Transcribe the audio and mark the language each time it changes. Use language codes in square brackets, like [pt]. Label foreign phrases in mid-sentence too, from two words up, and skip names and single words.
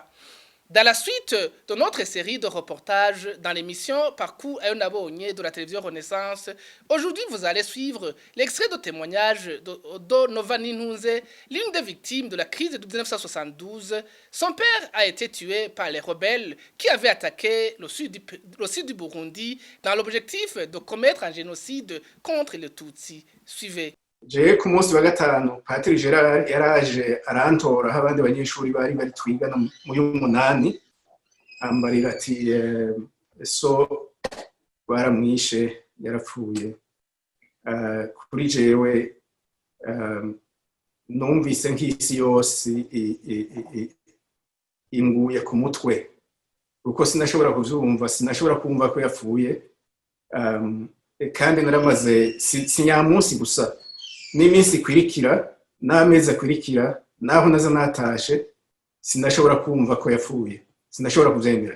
[fr] Dans la suite de notre série de reportages dans l'émission Parcours à un abonné de la télévision Renaissance, aujourd'hui vous allez suivre l'extrait de témoignage de Novani Nunze, l'une des victimes de la crise de 1972. Son père a été tué par les rebelles qui avaient attaqué le sud du Burundi dans l'objectif de commettre un génocide contre les Tutsis. Suivez. [rn] Je ku munsi wa gatanu Patrick Gerard yaraje arantora aho abandi banyeshuri bari twigana mu y'umunani ambarira ati so baramwishe yarapfuye kuri jewe numvise nk'isi yose inguye ku mutwe uko sinashobora kuvyumva sinashobora kumva ko yapfuye kandi naramaze sinyamunsi gusa n'iminsi ikwirikira n'amezi akwirikira naho naza natashe sinashobora kumva ko yapfuye sinashobora kuvyemera